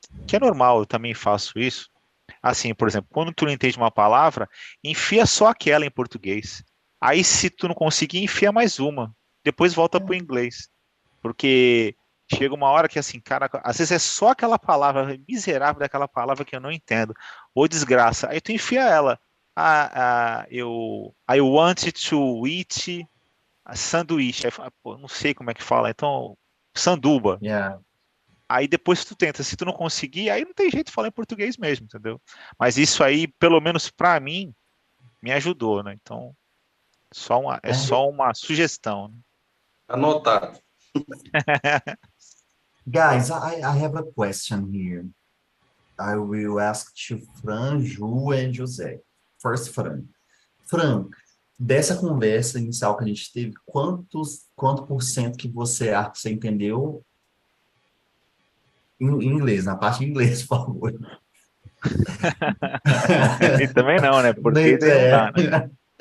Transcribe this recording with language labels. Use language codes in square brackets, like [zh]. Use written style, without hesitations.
[pt] Que é normal, eu também faço isso. Assim, por exemplo, quando tu não entende uma palavra, enfia só aquela em português. Aí, se tu não conseguir, enfia mais uma. Depois volta pro inglês. Porque chega uma hora que, assim, cara, às vezes é só aquela palavra miserável daquela palavra que eu não entendo. Ou desgraça. Aí tu enfia ela. [en] I want to eat a sanduíche. [pt] Aí fala, pô, não sei como é que fala. Então, sanduba. [en] Yeah. [pt] Aí depois tu tenta, se tu não conseguir, aí não tem jeito de falar em português mesmo, entendeu? Mas isso aí, pelo menos para mim, me ajudou, né? Então, só uma sugestão, né? Anotado. [en] Guys, I have a question here. I will ask to Fran, Ju and José. First, Fran. [pt] Fran, dessa conversa inicial que a gente teve, quanto por cento que você acha que você entendeu em inglês, na parte em inglês, por favor? E também não, né? Português aí não dá, né?